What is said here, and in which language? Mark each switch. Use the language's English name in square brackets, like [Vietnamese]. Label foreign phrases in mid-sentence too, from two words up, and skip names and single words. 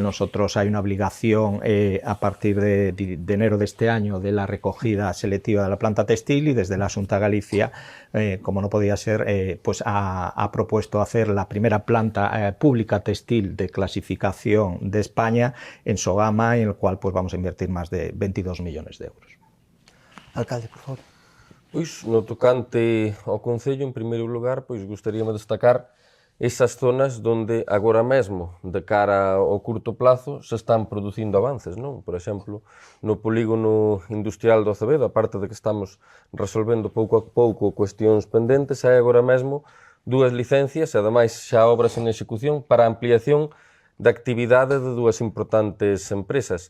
[Spanish] Nosotros hay una obligación a partir de enero de este año de la recogida selectiva de la planta textil, y desde la Xunta de Galicia, como no podía ser, pues ha propuesto hacer la primera planta pública textil de clasificación de España en Sogama, en el cual pues vamos a invertir más de 22 millones de euros. Alcalde, por favor. [Galician] Pois, no tocante ao Concello, en primeiro lugar, pois gostaríame destacar esas zonas donde agora mesmo, de cara ao curto plazo, se están producindo avances, non? Por exemplo, no polígono industrial do Acevedo, aparte de que estamos resolvendo pouco a pouco cuestións pendentes, hai agora mesmo 2 licencias e ademais xa obras en execución para a ampliación da actividade de 2 importantes empresas.